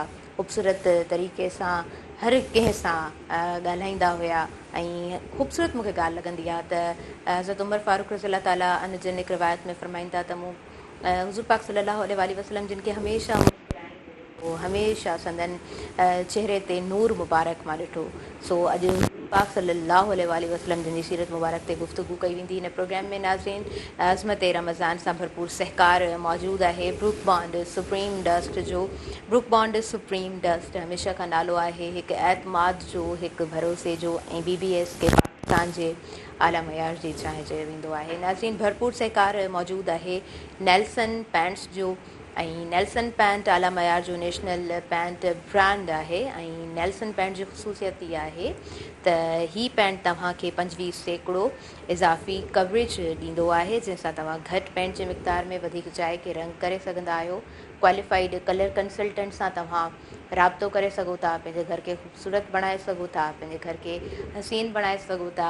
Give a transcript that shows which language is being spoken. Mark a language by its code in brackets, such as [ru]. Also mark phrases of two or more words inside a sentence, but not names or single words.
[sd] ख़ूबसूरत तरीक़े सां हर कंहिं सां ॻाल्हाईंदा हुया ऐं ख़ूबसूरत मूंखे ॻाल्हि लॻंदी आहे त हज़रत उमर फारूक [ar] رضي الله تعالى عنه [sd] जिन हिकु रिवायत में फ़रमाईंदा त मूं हुज़ूर पाक [ar] صلى الله عليه وسلم [sd] जिन खे हमेशह संदन चेहरे ते नूर मुबारक मां ॾिठो। सो अॼु पाक [ar] صلى الله عليه وسلم [sd] जिन जी सीरत मुबारक ते गुफ़्तगू कई वेंदी। हिन प्रोग्राम में नाज़रीन अज़मत रमज़ान सां भरपूर सहकार मौजूदु आहे। ब्रूक बॉन्ड सुप्रीम डस्ट जो, ब्रूक बॉन्ड सुप्रीम डस्ट हमेशह खां नालो आहे हिकु एतमाद जो, हिकु भरोसे जो ऐं BBS के पाकिस्तान जे आला मयार जी चांहि चयो वेंदो आहे। नाज़रीन भरपूर सहकार मौजूदु आहे नेल्सन पैंट्स जो ऐं नेल्सन पैंट आला मयार जो [en] national paint brand [sd] आहे ऐं नेल्सन पैंट जी ख़ुसूसियत इहा आहे त हीअ पैंट तव्हांखे 25% इज़ाफ़ी कवरेज ॾींदो आहे, जंहिंसां तव्हां घटि पैंट जे मिक़दार में वधीक जाइ के रंग करे सघंदा आहियो। [en] qualified colour consultant [sd] सां तव्हां राब्तो करे सघो था, पंहिंजे घर खे ख़ूबसूरत बणाए सघो था, पंहिंजे घर खे हसीन बणाए सघो था।